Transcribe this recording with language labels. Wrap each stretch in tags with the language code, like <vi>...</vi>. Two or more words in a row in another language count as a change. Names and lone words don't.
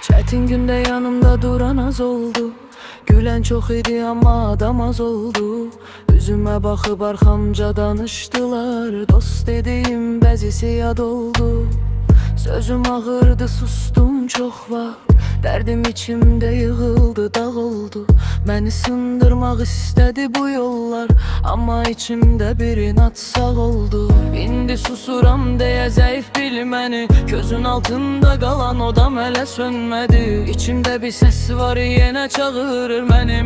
<tr>Çetin günde yanımda duran az oldu. Gülen çok idi ama adam az oldu. Üzüme bakıp arkamca danıştılar. Dost dediğim bezisi yad oldu. Sözüm ağırdı, sustum çok vaxt. Derdim içimde yığıldı, dağ oldu.</tr> <az>Məni sındırmaq istədi bu yollar, amma içimdə bir inat sağ oldu. İndi susuram deyə zəif bil məni. Gözün altında qalan odam hələ sönmədi. İçimdə bir səs var, yenə çağırır məni.</az>